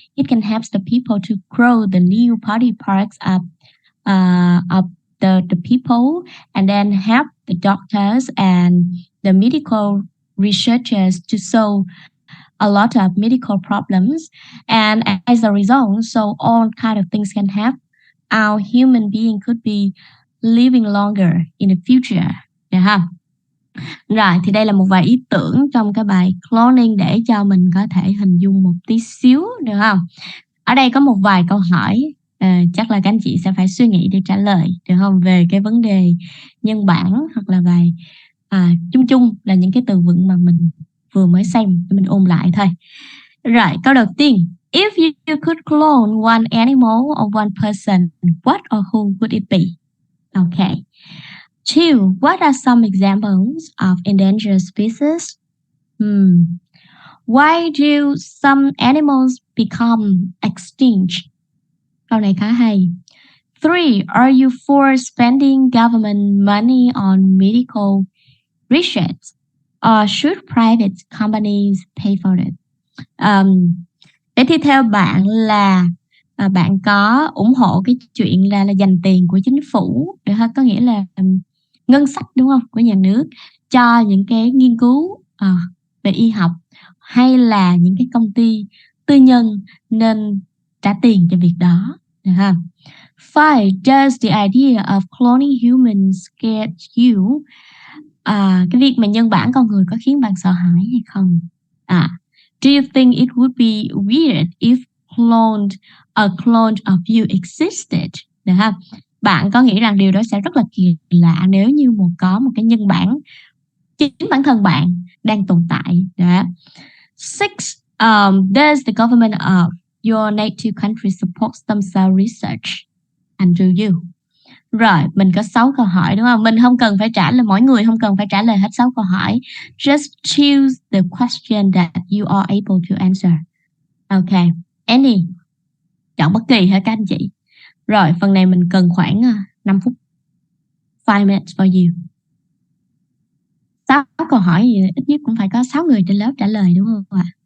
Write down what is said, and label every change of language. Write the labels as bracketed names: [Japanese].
[English] It can help the people to grow the new body parts of the people, and then help the doctors and the medical researchers to solve a lot of medical problems. And as a result, so all kind of things can happen. Our human being could be living longer in the future. [Vietnamese] Được không? Rồi, thì đây là một vài ý tưởng trong cái bài cloning để cho mình có thể hình dung một tí xíu, được không? Ở đây có một vài câu hỏi, chắc là các anh chị sẽ phải suy nghĩ để trả lời, được không? Về cái vấn đề nhân bản hoặc là vài chung chung là những cái từ vựng mà mình vừa mới xem, mình ôn lại thôi. Rồi, câu đầu tiên. [English] If you could clone one animal or one person, what or who would it be? Okay. 2. What are some examples of endangered species? Why do some animals become extinct? [Vietnamese] Câu này khá hay. [English] 3. Are you for spending government money on medical research? Or should private companies pay for it? [Vietnamese] Thế thì theo bạn là bạn có ủng hộ cái chuyện là dành tiền của chính phủ, được không? Có nghĩa là ngân sách, đúng không, của nhà nước cho những cái nghiên cứu về y học, hay là những cái công ty tư nhân nên trả tiền cho việc đó, được không? 5. [English] Does the idea of cloning humans scare you? [Vietnamese] Cái việc mà nhân bản con người có khiến bạn sợ hãi hay không? [English] Do you think it would be weird if a clone of you existed? [Vietnamese] Được không? Bạn có nghĩ rằng điều đó sẽ rất là kỳ lạ nếu như có một cái nhân bản, chính bản thân bạn đang tồn tại. Đó. 6. [English] Does the government of your native country support stem cell research? And do you? [Vietnamese] Rồi, mình có 6 câu hỏi, đúng không? Mình không cần phải trả lời, mỗi người không cần phải trả lời hết 6 câu hỏi. [English] Just choose the question that you are able to answer. Okay. Any. [Vietnamese] Chọn bất kỳ hả các anh chị? Rồi, phần này mình cần khoảng 5 phút. [English] 5 minutes for you. [Vietnamese] 6 câu hỏi gì ít nhất cũng phải có 6 người trên lớp trả lời, đúng không ạ?